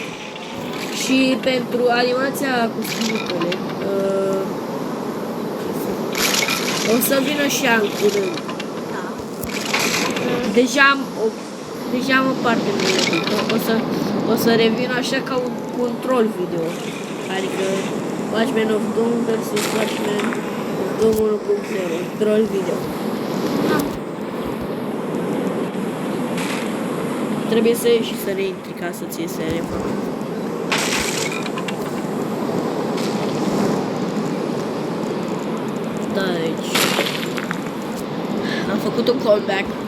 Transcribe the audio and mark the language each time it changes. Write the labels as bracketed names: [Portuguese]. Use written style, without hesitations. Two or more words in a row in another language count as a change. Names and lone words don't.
[Romanian] Și pentru animația cu schimbările, o să vină și ea în curând. Da. Deja am o parte pregătită. O să revin așa ca un control video. Adică Watchmen of Doom versus Watchmen of Doom 1.0. Control video. Trebuie să ieși și să reintri ca să ți se refacă. Da, deci am făcut un callback.